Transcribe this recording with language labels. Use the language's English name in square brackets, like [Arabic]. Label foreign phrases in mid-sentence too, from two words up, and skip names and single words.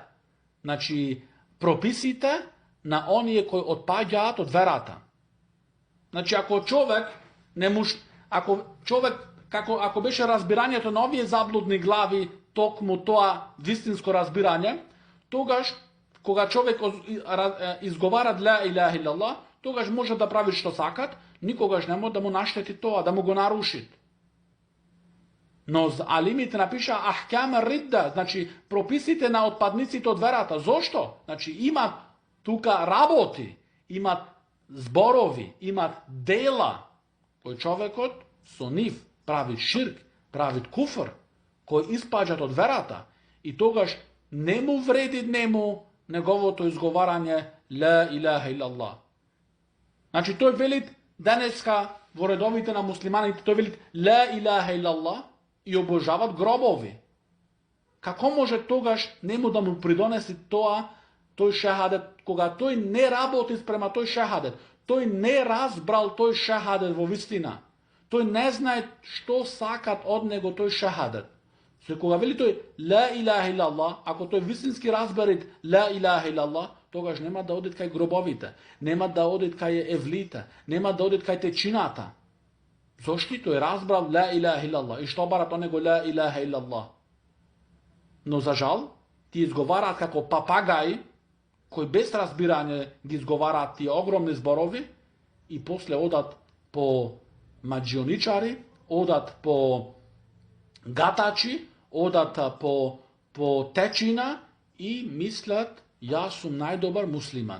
[Macedonian] Значи, прописите на оние кои отпаѓаат од верата. Значи, ако беше разбирањето на овие заблудни глави токму тоа вистинско разбирање, тогаш, кога човек изговара [Arabic] لا إله إلا الله, [Macedonian] тогаш може да прави што сакат, никогаш не може да му наштети тоа, да му го наруши. Но алимите напиша [Arabic] أحكام ردة, [Macedonian] значи прописите на отпадниците од верата. Зошто? Значи имат тука работи, имат зборови, имат дела, кој човекот со нив прави ширк, прави куфр, кој испаѓат од верата, и тогаш не му вреди неговото изговарање [Arabic] لا إله إلا الله. [Macedonian] Значи тој велит денеска во редовите на муслиманите, тој велит [Arabic] لا إله إلا الله [Macedonian] и обожават гробови. Како може тогаш нему да му придонеси тој шахадет, кога тој не работи спрема тој шахадет, тој не разбрал тој шахадет во вистина, тој не знае што сакат од него тој шахадет. Кога вели тој [Arabic] لا إله إلا الله, [Macedonian] ако тој вистински разберет [Arabic] لا إله إلا الله, [Macedonian] тогаш нема да одит кај гробовите, нема да одит кај евлите, нема да одит кај течината. Зошто тој разбрал [Arabic] لا إله إلا الله [Macedonian] и што барат од него [Arabic] لا إله إلا الله. [Macedonian] Но за жал, ти изговараат како папагаи, кои без разбирање ги изговараат тие огромни зборови и после одат по маџионичари, одат по гатачи, одат по по течина и мислят јас сум најдобар муслиман.